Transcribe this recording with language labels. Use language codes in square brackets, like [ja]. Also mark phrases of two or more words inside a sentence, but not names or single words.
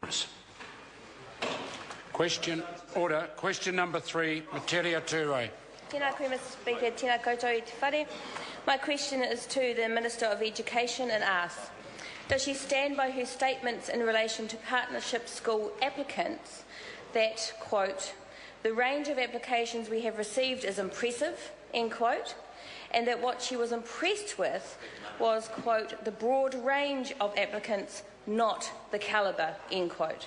[en] members. Question number 3, Metiria Turei. [mi] Tēnā koe, [en] Mr Speaker. [mi] Tēnā koutou I te whare. [en] My question is to the Minister of Education and asks, does she stand by her statements in relation to partnership school applicants that, quote, the range of applications we have received is impressive, end quote, and that what she was impressed with was, quote, the broad range of applicants, not the calibre, end quote?